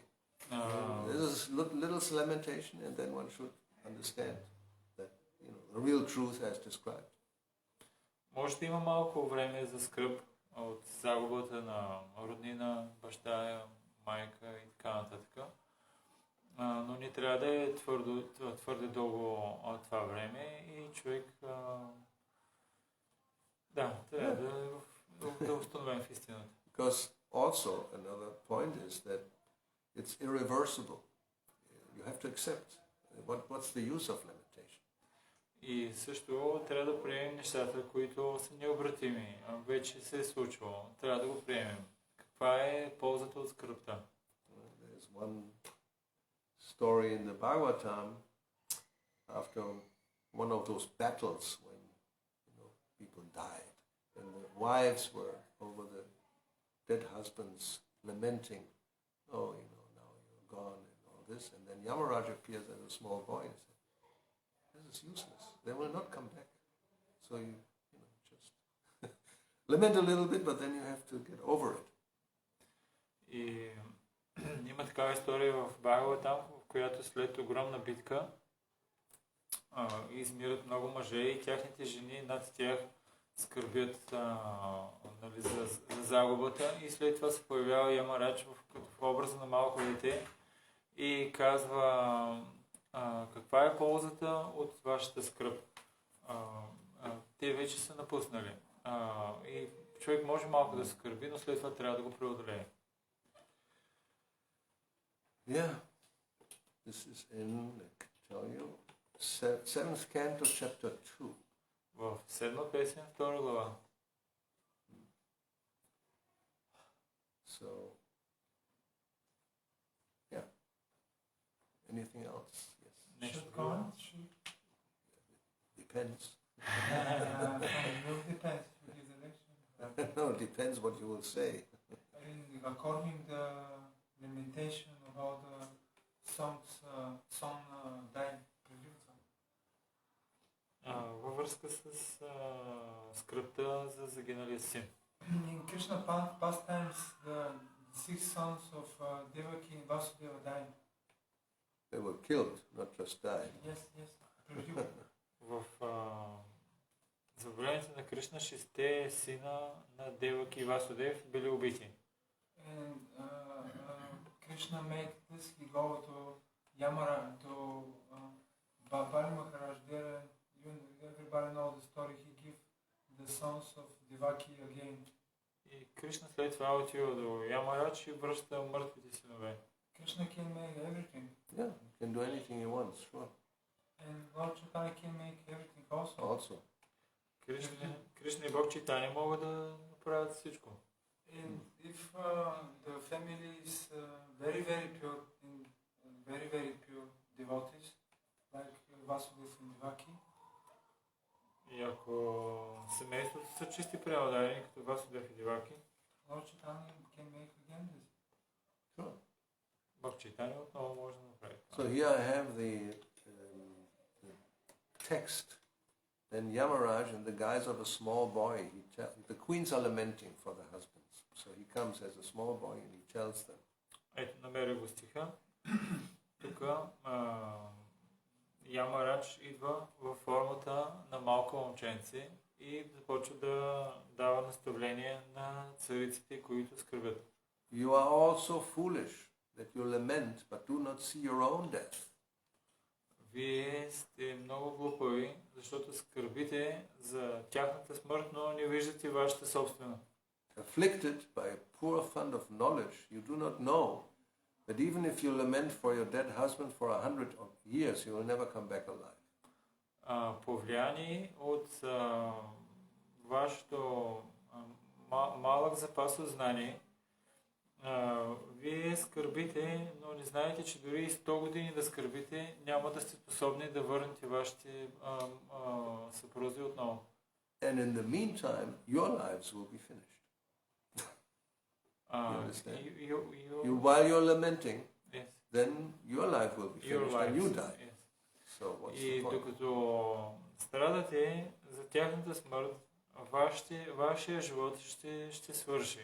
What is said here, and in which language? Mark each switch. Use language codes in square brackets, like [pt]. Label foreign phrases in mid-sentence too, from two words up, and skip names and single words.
[en] This is little lamentation, and then one should understand that, the real truth as described. [bg] Може да има малко време за скръб от загубата на роднина, баща, майка и така нататък. Но не трябва да е твърде дълго от това време и човек трябва да установим в истината. [en] Because also another point is that it's irreversible. You have to accept. What's the use of lamentation? [bg] И също трябва да приемем нещата, които са необратими. Вече се е случвало. Трябва да го приемем. Каква е ползата от скръбта? [en] There's one story in the Bhagavatam after one of those battles when people died and the wives were over the dead husbands lamenting, oh, now you're gone and all this, and then Yamaraj appears as a small boy and said, this is useless. They will not come back. So you just lament a little bit, but then you have to get over it. [bg] И има такава история в Бхагаватам, в която след огромна битка измират много мъже и тяхните жени над тях скърбят за загубата и след това се появява Ямарадж в образа на малко дете и казва каква е ползата от вашата скръб. Те вече са напуснали. И човек може малко да скърби, но след това трябва да го преодолее. [en] Yeah, this is in, I can tell you, 7th canto, chapter 2. [bg] В 7 песен, 2 глава. [en] So, yeah. Anything else? Yes. [bg] Нещо [en] Should [bg] друго? [en] comment? Should Depends. milk depends if you give the lecture. No, it depends what you will say. According the limitation about the song dying previews. [bg] Във връзка с скръпта за загиналия син. [en] In Krishna pastimes, the six sons of Devaki and Vasudeva died. They were killed, not just died. Yes, yes. Preview. [bg] В забавлението на Кришна 6 сина на Деваки и Васудев били убити. [en] And Krishna made this, he go to Yamara, to Bali Maharaj there, and everybody knows the story, he give the sons of Devaki again. [bg] И Кришна след това отива до Ямарадж и връща мъртвите синове. [en] Krishna can make everything. Yeah, can do anything he wants, sure. And Lord Chaitanya can make everything also. Also. [bg] Кришна и Бог Чайтаня могат да направят всичко. [en] And if the family is very, very pure, and very, very pure devotees, like Vasudeva and Devaki, [bg] И ако семейството са чисти преодарени, като Васудев и Деваки, [en] Lord Chaitanya can make again this. Sure. [bg] Бог Чайтаня отново може да направи [en] So [bg] това. [en] here I have the text. Then Yamaraj, in the guise of a small boy, the queens are lamenting for the husbands. So he comes as a small boy and he tells them. [bg] Ето, намери го стиха. Тук Ямарадж идва във формата на малко момченце и започва да дава наставление на цариците, които скърбят. [en] You are all so foolish that you lament but do not see your own death. [bg] Вие сте много глупави, защото скърбите за тяхната смърт, но не виждате вашата собствена. [en] Afflicted by a poor fund of knowledge, you do not know that even if you lament for your dead husband for 100 years, he will never come back alive. [bg] Повлияни от вашето малък запас от знание, вие скърбите, но не знаете, че дори и 100 години да скърбите, няма да сте способни да върнете вашите съпрузи отново. [en] And in the meantime, your lives will be finished. You understand? While you're lamenting, Yes. then your life will be Your finished and you lives, die. yes. So what's the [bg] И [en] point? [bg] докато страдате за тяхната смърт, вашия живот ще свърши.